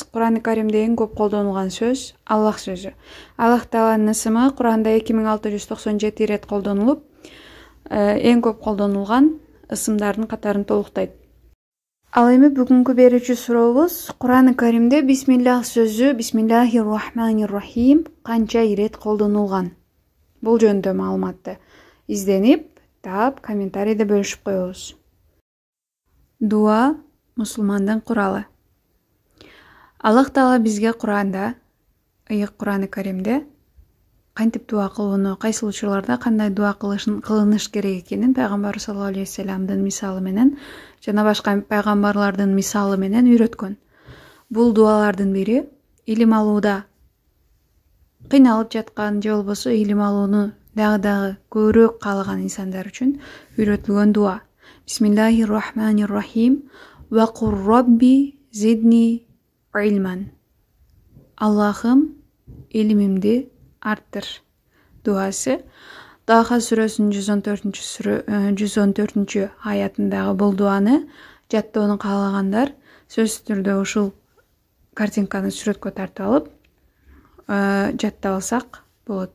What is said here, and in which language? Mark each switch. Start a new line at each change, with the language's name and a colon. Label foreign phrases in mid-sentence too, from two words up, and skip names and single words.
Kyrgyz: Кур'ан-ы Каримде эң көп колдонулган сөз Аллах сөзү. Аллах Тааланын ысымы Кур'анда 2697 ирет колдонулуп, эң көп колдонулган ысымдардын катарын толуктайт. Ал эми бүгүнкү берүүчү сурообуз: Кур'ан-ы Каримде бисмиллах сөзү,
Arabic: بسم الله الرحمن الرحيم
Kyrgyz: канча ирет колдонулган? Бул жөнүндө маалыматты изденип, таап, комментарийде бөлүшүп коебуз. Дуа мусулмандын куралы. Аллах Таала бизге Кур'анда, ыйык Кур'ан-ы Каримде кантип дуа кылууну, кайсыл учурларда кандай дуа кылыныш керек экенин пайгамбар
Arabic: صلى الله عليه وسلم
Kyrgyz: мисалы менен жана башка пайгамбарлардын мисалы менен үйрөткөн. Бул дуалардын бири илим алууда кыйналып жаткан же болбосо илим алууну дагы көбүрөөк каалаган инсандар үчүн үйрөтүлгөн дуа.
Arabic: بسم الله الرحمن الرحيم. وقل رب زدني علما.
Kyrgyz: Аллахым, илимимди арттыр дуасы. Таха сүрөсүнүн 114 аятындагы бул дуаны жаттоону каалагандар сөзсүз түрдө ушул картинканы сүрөткө тартып алып жаттап алсак болот.